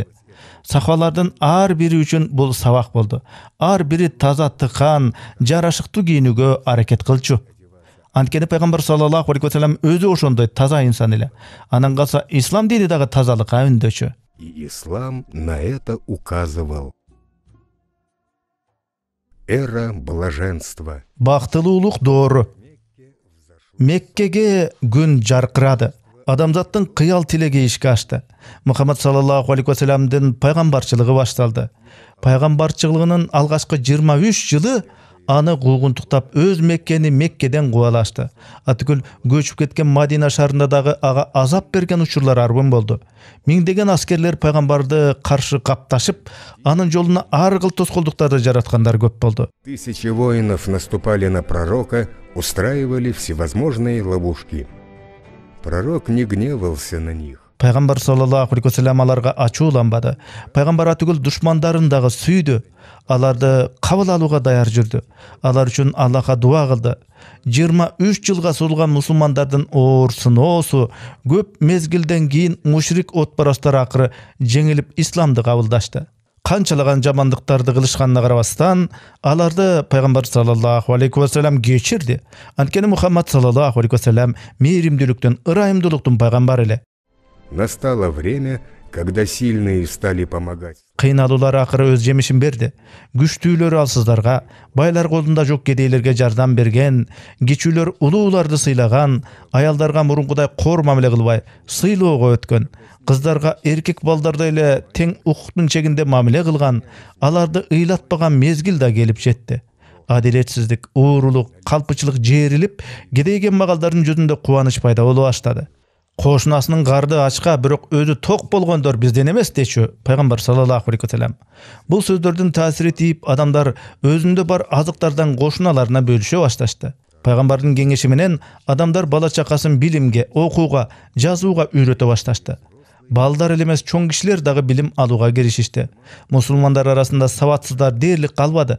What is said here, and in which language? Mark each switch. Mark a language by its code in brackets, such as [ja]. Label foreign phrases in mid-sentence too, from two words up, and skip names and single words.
[ky] Сахабалардын ар бири үчүн бул сабак болду. Ар бири таза тыккан, жарашыктуу кийинүүгө аракет кылчу. Анткени пайгамбар [ar] صلى الله عليه وسلم [ky] өзү ошондой таза инсан эле. Анан калса ислам дини дагы тазалыкка үндөчү. [ru] И ислам на это указывал. Эра блаженства. [ky] Бактылуулук доору. Меккеге күн жаркырады. Адамзаттын кыял тилеги ишке ашты. Мухаммад [ar] صلى الله عليه وسلم [ky] пайгамбарчылыгы башталды. Пайгамбарчылыгынын алгачкы 23 жылы аны куугунтуктап өз Меккени Меккеден кубалашты. Атыкөл көчүп кеткен Мадина шаарында дагы ага азап берген учурлар арбын болду. Миңдеген аскерлер пайгамбарды каршы капташып, анын жолуна ар кыл тоскоолдуктарды жараткандар көп болду. [ru] Тысячи воинов наступали на пророка, устраивали всевозможные ловушки. Пророк не гневался на них. [ky] Пайгамбар [ar] صلى الله عليه وسلم [ky] аларга ачууланбады. Пайгамбар атыгыл душмандарын дагы сүйдү. Аларды кабыл алууга даяр жүрдү. Алар үчүн Аллахка дуа кылды. 23 жылга созулган мусулмандардын оор сыноосу көп мезгилден кийин мушрик отпарастар акыры жеңилип исламды кабылдашты. Канчалаган жамандыктарды кылышканына карабастан, аларды пайгамбар [ar] صلى الله عليه وسلم [ky] кечирди. Анткени Мухаммад [ar] صلى الله عليه وسلم [ky] мейримдүүлүктүн, ырайымдуулуктун пайгамбары эле. [ru] Настало время, когда сильные стали помогать. [ky] Кыйналуулар акыры өз жемишин берди. Күчтүүлөр алсыздарга, байлар колунда жок кедейлерге жардам берген, кичүүлөр улууларды сыйлаган, аялдарга мурункудай кор мамиле кылбай сыйлоого өткөн, кыздарга эркек балдардай эле тең укуктун чегинде мамиле кылган, аларды ыйлатпаган мезгил да келип жетти. Адилетсиздик, уурулук, калпычылык жээрилип, кедейген магалдардын жүзүндө кубаныч пайда боло баштады. Кошунасынын карды ачка, бирок өзү ток болгондор бизден эмес дечү пайгамбар [ar] صلى الله عليه وسلم. [ky] Бул сөздөрдүн таасири тийип, адамдар өзүндө бар азыктардан кошуналарына бөлүшө башташты. Пайгамбардын кеңеши менен адамдар бала чакасын билимге, окууга, жазууга үйрөтө башташты. Балдар эле эмес чоң кишилер дагы билим алууга киришишти. Мусулмандар арасында сабатсыздар дээрлик калбады.